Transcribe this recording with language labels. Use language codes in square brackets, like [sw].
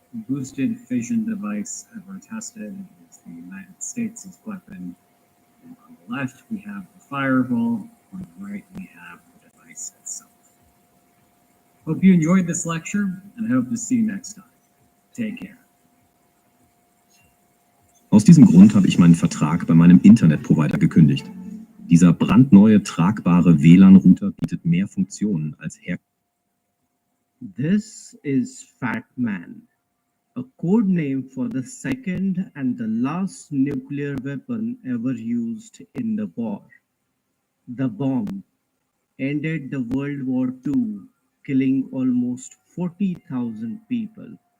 [en] boosted fission device ever tested is the United States' weapon. And on the left, we have the fireball. On the right, we have the device itself. Hope you enjoyed this lecture, and I hope to see you next time. Take care. [de] Aus diesem Grund habe ich meinen Vertrag bei meinem Internetprovider gekündigt. Dieser brandneue, tragbare WLAN-Router bietet mehr Funktionen als [en] This is Fat Man, a code name for the second and the last nuclear weapon ever used in the war. The bomb ended the World War II, killing almost 40,000 people.